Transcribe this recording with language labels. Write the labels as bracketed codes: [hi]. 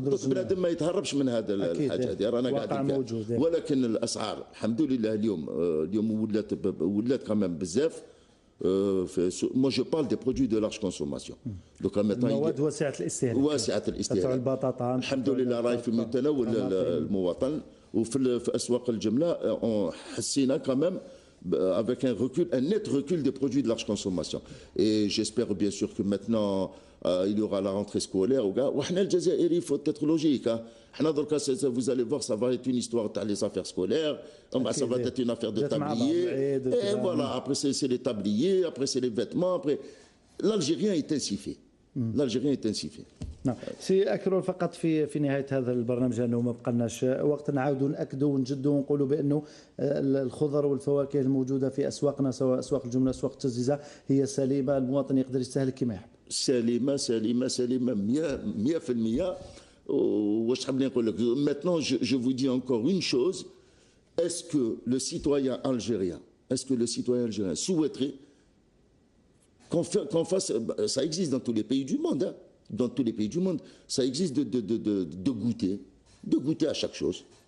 [ar] بنادم ما يتهربش من هذا الحاجة هذه. رانا قاعدين. ولكن الأسعار الحمد لله اليوم ولات كمان بزاف. [fr] Moi je parle des produits de large consommation. Donc [ar] المواد واسعة الاستهلاك. تاع البطاطا الحمد لله راهي في متناول المواطن. وفي أسواق الجملة حسينا كمان [fr] avec un net recul des produits de large consommation. Et j'espère bien sûr que maintenant il y aura la rentrée scolaire. [ar] وحنا الجزائري [fr] faut être logique. Vous allez voir, ça va être une histoire dans les affaires scolaires, ça va être une affaire de tablier, et voilà, après c'est les tabliers, après c'est les vêtements, après... L'Algérien est ainsi fait. L'Algérien est ainsi fait. [ar] نعم سي أكرول، فقط في نهاية هذا البرنامج لأنه ما بقناش وقت، نعاودوا نأكدوا ونجدوا ونقولوا بأنه الخضر والفواكه الموجودة في أسواقنا سواء أسواق الجملة أسواق التجزئة هي سليمة، المواطن يقدر يستهلك كما يحب. سليمة سليمة سليمة 100%. واش حاب نقول لك [fr] maintenant je vous dis encore une chose. Est-ce que le citoyen algérien souhaiterait qu'on fasse, ça existe dans tous les pays du monde, hein, dans tous les pays du monde, ça existe de goûter à chaque chose.